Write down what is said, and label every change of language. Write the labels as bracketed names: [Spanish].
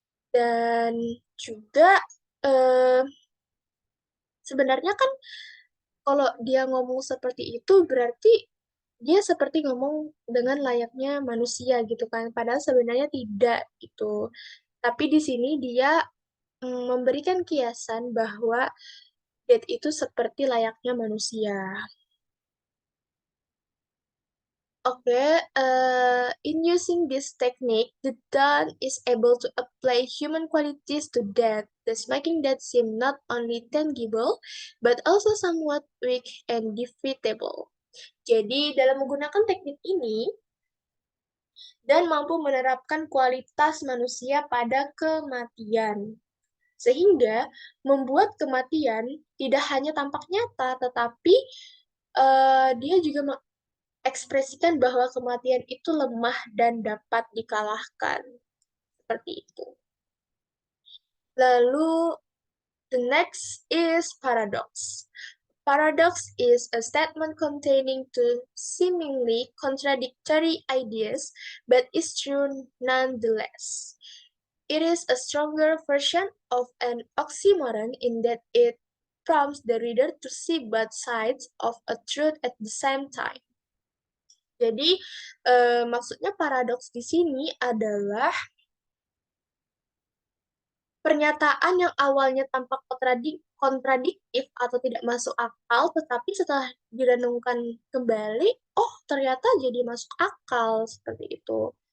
[Indonesian] Dan juga eh, sebenarnya kan kalau dia ngomong seperti itu berarti dia seperti ngomong dengan layaknya manusia gitu kan. Padahal sebenarnya tidak gitu. Tapi di sini dia memberikan kiasan bahwa death itu seperti layaknya manusia. [English] Okay, in using this technique, the dawn is able to apply human qualities to death, thus making death seem not only tangible, but also somewhat weak and defeatable. [Indonesian] Jadi, dalam menggunakan teknik ini, dan mampu menerapkan kualitas manusia pada kematian. Sehingga membuat kematian tidak hanya tampak nyata, tetapi dia juga mengekspresikan bahwa kematian itu lemah dan dapat dikalahkan. Seperti itu. [English] Lalu, the next is paradox. Paradox is a statement containing two seemingly contradictory ideas, but is true nonetheless. It is a stronger version of an oxymoron in that it prompts the reader to see both sides of a truth at the same time. [Indonesian] Jadi, maksudnya paradoks di sini adalah pernyataan yang awalnya tampak kontradiktif atau tidak masuk akal, tetapi setelah direnungkan kembali, oh ternyata jadi masuk akal seperti itu.